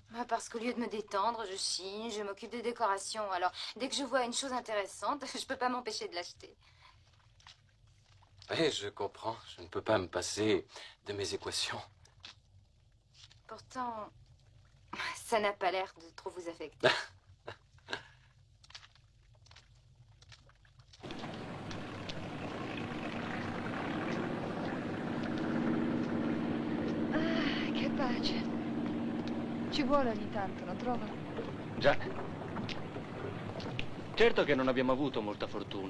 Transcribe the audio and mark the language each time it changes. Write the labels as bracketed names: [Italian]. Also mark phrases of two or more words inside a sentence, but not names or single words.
[French] Parce qu'au lieu de me détendre, je chine, je m'occupe des décorations. Alors, dès que je vois une chose intéressante, je peux pas m'empêcher de l'acheter. Oui, je comprends. Je ne peux pas me passer de mes équations. Pourtant, ça n'a pas l'air de trop vous affecter. [Italian] Che pace. Ci vuole ogni tanto, non trova? Già. Certo che non abbiamo avuto molta fortuna.